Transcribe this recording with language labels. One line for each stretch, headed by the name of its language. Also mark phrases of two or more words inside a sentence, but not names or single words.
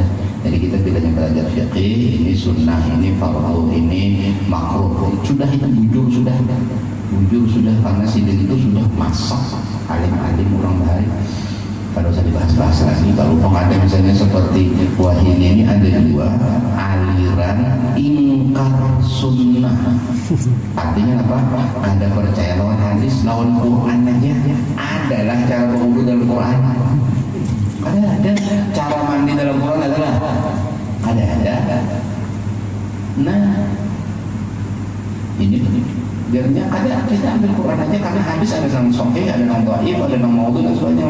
Indonesian: Jadi kita tidak hanya belajar fiqih, ini sunnah, ini fardu, ini makruh, sudah itu bujur sudah karena sidin itu sudah masak alim-alim orang bahari. Kalau usah dibahas-bahas lagi. Kalau ada misalnya seperti Wahid ini ada dua aliran ingkar sunnah.
Banjar: Artinya apa? Kada percaya lawan hadis, lawan Quran aja.
Indonesian: Adalah cara berwudu dalam Quran. Ada cara mandi dalam Quran adalah ada. Nah, ini biarnya kada kita ambil Quran aja karena hadis ada yang sahih, ada yang dhaif, ada yang maudhu dan sebagainya.